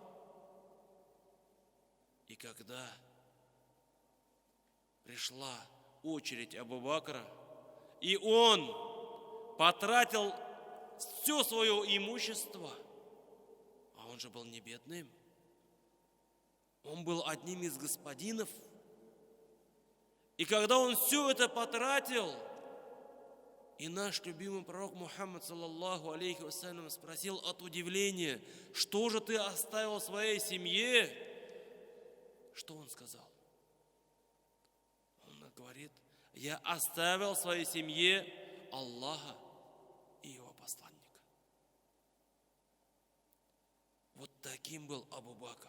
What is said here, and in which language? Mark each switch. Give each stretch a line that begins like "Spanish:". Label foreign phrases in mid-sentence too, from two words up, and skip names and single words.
Russian: И когда пришла очередь Абу Бакра, и он потратил все свое имущество, а он же был не бедным, он был одним из господинов. И когда он все это потратил, и наш любимый пророк Мухаммад,
Arabic: صلى الله عليه وسلم,
Russian: спросил от удивления: что же ты оставил своей семье? Что он сказал? Он говорит: я оставил своей семье Аллаха и его посланника. Вот таким был Абу Бакр.